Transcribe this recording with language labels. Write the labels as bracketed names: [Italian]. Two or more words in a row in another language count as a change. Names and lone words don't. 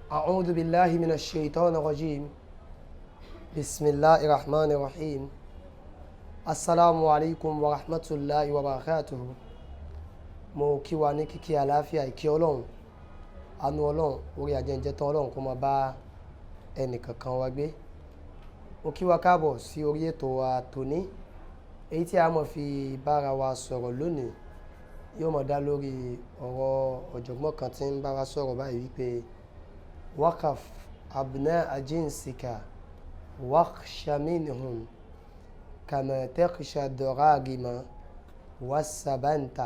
[Arabic] أعوذ بالله من الشيطان الرجيم بسم الله الرحمن الرحيم السلام عليكم ورحمة الله وبركاته. [Yoruba] mo kí wa ní kíkí àlàáfíà ìkí ọlọ́run àánú ọlọ́run orí ajẹ́njẹ́ tán ọlọ́run kó máa bá ẹnìkankan wa gbé. mo kí wa káàbọ̀ sí orí ètò wa tòní, èyí tí a mọ̀ fi bára wa sọ̀rọ̀ lónìí yóò máa dá lórí ọ̀rọ̀ ọ̀jọ̀gbọ́n kan tí ń bá wa sọ̀rọ̀ báyìí wípé [Arabic] وقف أبناء جنسك واخش منهم كما تخشى الضراغم والسبنتى.